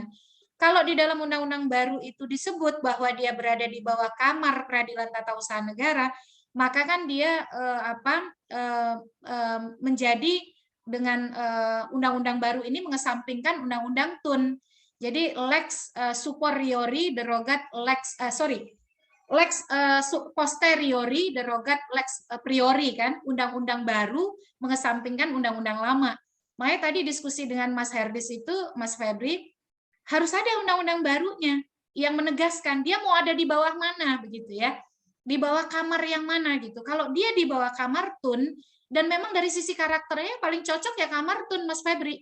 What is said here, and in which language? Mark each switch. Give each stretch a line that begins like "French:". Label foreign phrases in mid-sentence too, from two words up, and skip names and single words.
Indonesian: Kalau di dalam undang-undang baru itu disebut bahwa dia berada di bawah Kamar Peradilan Tata Usaha Negara, maka kan dia menjadi dengan undang-undang baru ini mengesampingkan undang-undang TUN. Jadi
Latin: lex superiori derogat lex lex posteriori derogat lex priori
Indonesian: kan, undang-undang baru mengesampingkan undang-undang lama. Makanya tadi diskusi dengan Mas Herdis itu, Mas Febri, harus ada undang-undang barunya yang menegaskan dia mau ada di bawah mana begitu ya. Di bawah kamar yang mana gitu. Kalau dia di bawah kamar TUN dan memang dari sisi karakternya paling cocok ya kamar TUN, Mas Febri.